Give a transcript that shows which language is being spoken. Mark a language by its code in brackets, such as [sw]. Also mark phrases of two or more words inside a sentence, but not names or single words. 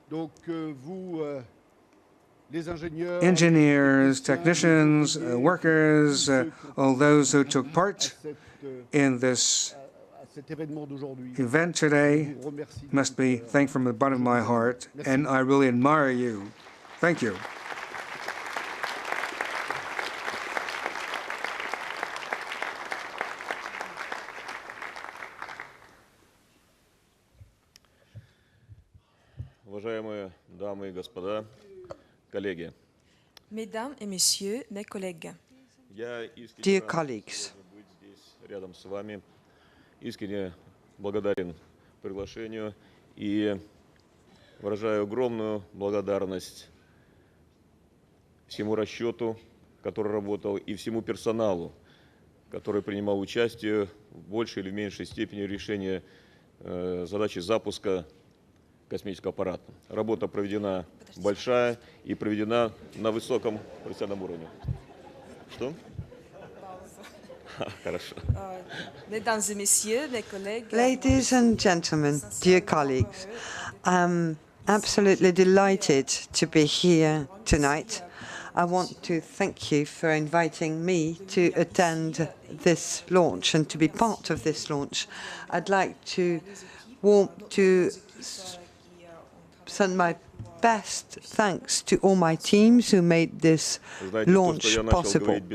[en] Engineers, technicians, workers, all those who took part in this event today must be thanked from the bottom of my heart, and I really admire you. Thank you. [ru] Уважаемые дамы и господа, коллеги. [fr] Mesdames et messieurs, mes collègues. [en] Dear colleagues, [ru] рядом с вами. Искренне благодарен приглашению и выражаю огромную благодарность всему расчету, который работал, и всему персоналу, который принимал участие в большей или меньшей степени в решении задачи запуска космического аппарата. Работа проведена большая и проведена на высоком профессиональном уровне. Что? [fr] Mesdames et messieurs, mes collègues. [en] Ladies and gentlemen, dear colleagues, I'm absolutely delighted to be here tonight. I want to thank you for inviting me to attend this launch and to be part of this launch. I'd like to send my best thanks to all my teams who made this launch possible.